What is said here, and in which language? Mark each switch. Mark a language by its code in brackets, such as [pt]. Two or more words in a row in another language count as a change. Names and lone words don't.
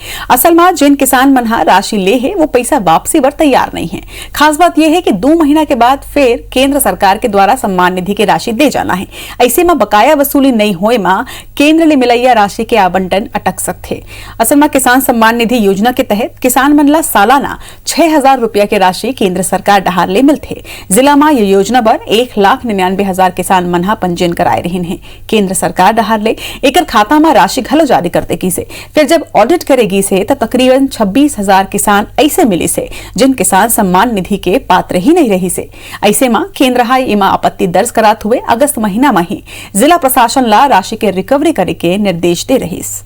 [hne] असल में जिन किसान मनहा राशि ले है वो पैसा वापसी पर तैयार नहीं है। खास बात यह है कि 2 महीना के बाद फिर केंद्र सरकार के द्वारा सम्मान निधि की राशि दे जाना है। ऐसे में बकाया वसूली नहीं होए में केंद्र ले मिलैया राशि के आवंटन अटक सकते। असल में किसान सम्मान निधि योजना के तहत किसान मनला सालाना 6,000 रुपया की राशि केंद्र सरकार डहार ले मिलते। जिला में ये योजना पर 1,99,000 किसान मनहा पंजीयन कराए रहे हैं। केंद्र सरकार डहार ले एकर खाता में राशि घलो जारी करते की से फिर जब ऑडिट करेगी से तो तकरीबन 26,000 किसान ऐसे मिले से जिन किसान सम्मान निधि के पात्र ही नहीं रही से। ऐसे में केंद्र हाई इमा आपत्ति दर्ज कराते हुए अगस्त महीना में ही जिला प्रशासन ला राशि के रिकवरी करे के निर्देश दे रही।